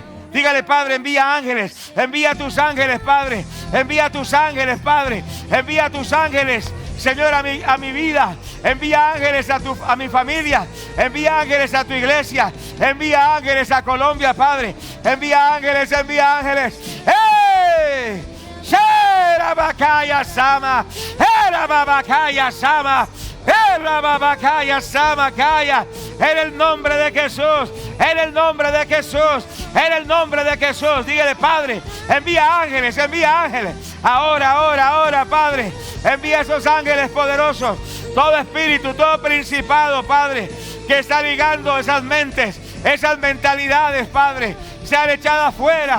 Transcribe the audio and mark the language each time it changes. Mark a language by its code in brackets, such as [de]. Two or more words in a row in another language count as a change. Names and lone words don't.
[es] Dígale, Padre, envía ángeles. Envía tus ángeles, Padre. Envía tus ángeles, Señor, a mi vida. Envía ángeles a mi familia. Envía ángeles a tu iglesia. Envía ángeles a Colombia, Padre. Envía ángeles. ¡Hey! Sherabakaya Sama. Erababakaya Sama. En el nombre de Jesús. Dígale, Padre, envía ángeles. Ahora, Padre, envía esos ángeles poderosos. Todo espíritu, todo principado, Padre, que está ligando esas mentes, esas mentalidades, Padre, sean echadas fuera.